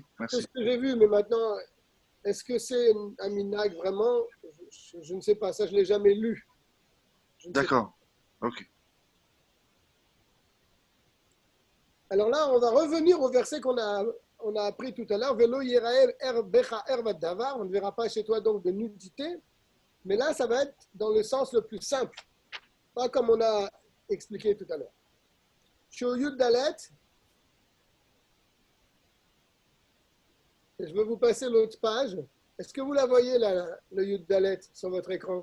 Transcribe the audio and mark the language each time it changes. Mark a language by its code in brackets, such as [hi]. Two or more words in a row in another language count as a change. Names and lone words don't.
[fr] merci. ce que j'ai vu, mais maintenant, est-ce que c'est un minag vraiment? Je ne sais pas, ça je ne l'ai jamais lu. Je ne sais pas. D'accord. Ok. Alors là, on va revenir au verset qu'on a appris tout à l'heure. [he] ולא יראה בך ערות דבר. [fr] On ne verra pas chez toi donc de nudité. Mais là, ça va être dans le sens le plus simple. Pas comme on a expliqué tout à l'heure. [he] שו יוד דלת. [fr] Je vais vous passer l'autre page. Est-ce que vous la voyez là, le [he] יוד דלת [fr] sur votre écran?